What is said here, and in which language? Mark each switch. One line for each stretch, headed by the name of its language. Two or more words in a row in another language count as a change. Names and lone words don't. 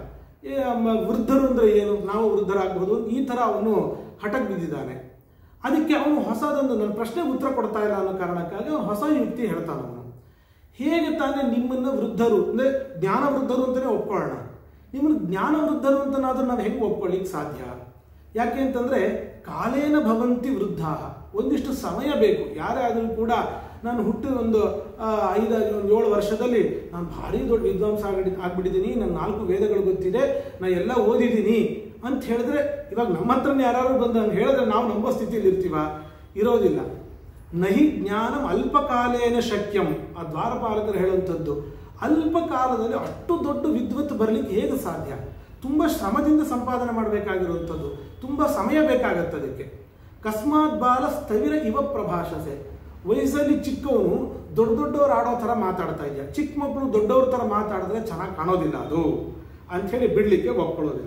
Kannada: ವೃದ್ಧರು ಅಂದರೆ ಏನು, ನಾವು ವೃದ್ಧರಾಗಬಹುದು, ಈ ಥರ ಅವನು ಹಠಕ್ಕೆ ಬಿದ್ದಿದ್ದಾನೆ. ಅದಕ್ಕೆ ಅವನು ಹೊಸದೊಂದು ನನ್ನ ಪ್ರಶ್ನೆಗೆ ಉತ್ತರ ಕೊಡ್ತಾ ಇಲ್ಲ ಅನ್ನೋ ಕಾರಣಕ್ಕಾಗಿ ಅವನು ಹೊಸ ಯುಕ್ತಿ ಹೇಳ್ತಾನೆ. ಅವನು ಹೇಗೆ ತಾನೇ ನಿಮ್ಮನ್ನು ವೃದ್ಧರು ಅಂದರೆ ಜ್ಞಾನ ವೃದ್ಧರು ಅಂತಲೇ ಒಪ್ಕೊಳ್ಳೋಣ, ನಿಮ್ಮನ್ನು ಜ್ಞಾನ ವೃದ್ಧರು ಅಂತನಾದ್ರೂ ನಾವು ಹೆಂಗೆ ಒಪ್ಕೊಳ್ಳಿಕ್ಕೆ ಸಾಧ್ಯ? ಯಾಕೆ ಅಂತಂದರೆ
Sanskrit: ಕಾಲೇನ ಭವಂತಿ ವೃದ್ಧ,
Kannada: ಒಂದಿಷ್ಟು ಸಮಯ ಬೇಕು. ಯಾರೇ ಆದರೂ ಕೂಡ ನಾನು ಹುಟ್ಟಿದ ಒಂದು 7 ವರ್ಷದಲ್ಲಿ ನಾನು ಭಾರಿ ದೊಡ್ಡ ವಿದ್ವಾಂಸ ಆಗ್ಬಿಟ್ಟಿದ್ದೀನಿ, ನನ್ನ 4 ವೇದಗಳು ಗೊತ್ತಿದೆ, ನಾನು ಎಲ್ಲ ಓದಿದ್ದೀನಿ ಅಂತ ಹೇಳಿದ್ರೆ, ಇವಾಗ ನಮ್ಮ ಹತ್ರನೇ ಯಾರು ಬಂದು ಹಂಗೆ ಹೇಳಿದ್ರೆ ನಾವು ನಂಬೋ ಸ್ಥಿತಿಯಲ್ಲಿ ಇರ್ತೀವ? ಇರೋದಿಲ್ಲ.
Sanskrit: ನಹಿ ಜ್ಞಾನಂ ಅಲ್ಪಕಾಲೇನ ಶಕ್ಯಂ.
Kannada: ಆ ದ್ವಾರಪಾಲಕರು ಹೇಳುವಂಥದ್ದು ಅಲ್ಪ ಕಾಲದಲ್ಲಿ ಅಷ್ಟು ದೊಡ್ಡ ವಿದ್ವತ್ ಬರಲಿಕ್ಕೆ ಹೇಗೆ ಸಾಧ್ಯ? ತುಂಬ ಶ್ರಮದಿಂದ ಸಂಪಾದನೆ ಮಾಡಬೇಕಾಗಿರುವಂಥದ್ದು, ತುಂಬ ಸಮಯ ಬೇಕಾಗತ್ತೆ ಅದಕ್ಕೆ.
Sanskrit: ಕಸ್ಮಾತ್ ಬಾಲ ಸ್ಥವಿರ ಇವ ಪ್ರಭಾಷಸೆ.
Kannada: ವಯಸ್ಸಲ್ಲಿ ಚಿಕ್ಕವನು ದೊಡ್ಡವ್ರು ಆಡೋ ಥರ ಮಾತಾಡ್ತಾ ಇದೆಯಾ, ಚಿಕ್ಕ ಮಕ್ಕಳು ದೊಡ್ಡವ್ರ ಥರ ಮಾತಾಡಿದ್ರೆ ಚೆನ್ನಾಗಿ ಕಾಣೋದಿಲ್ಲ ಅದು ಅಂಥೇಳಿ ಬಿಡಲಿಕ್ಕೆ ಒಪ್ಕೊಳ್ಳೋದಿಲ್ಲ.